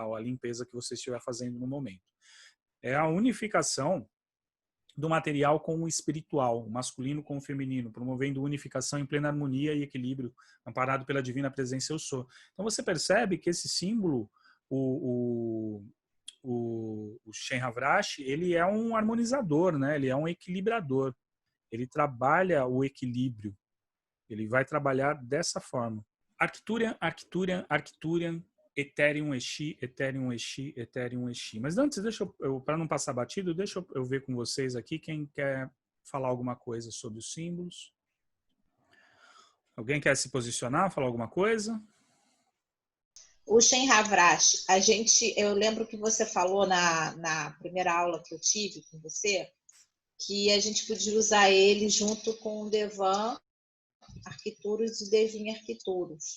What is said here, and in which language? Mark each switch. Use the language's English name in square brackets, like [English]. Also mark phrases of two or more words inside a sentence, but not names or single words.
[Portuguese] Ou a limpeza que você estiver fazendo no momento. É a unificação do material com o espiritual, o masculino com o feminino, promovendo unificação em plena harmonia e equilíbrio, amparado pela divina presença eu sou. Então você percebe que esse símbolo, o o Shen Havrashi, ele é um harmonizador, né? Ele é um equilibrador. Ele trabalha o equilíbrio. Ele vai trabalhar dessa forma. Arcturian, Arcturian, Arcturian, Ethereum Exi, Ethereum Exi, Ethereum Exi. Mas antes, deixa eu para não passar batido, deixa eu ver com vocês aqui quem quer falar alguma coisa sobre os símbolos. Alguém quer se posicionar, falar alguma coisa? O Shen Havrashi, eu lembro que você falou na primeira aula que eu tive com você, que a gente podia usar ele junto com o Devan Arquituros e Devin Arquituros.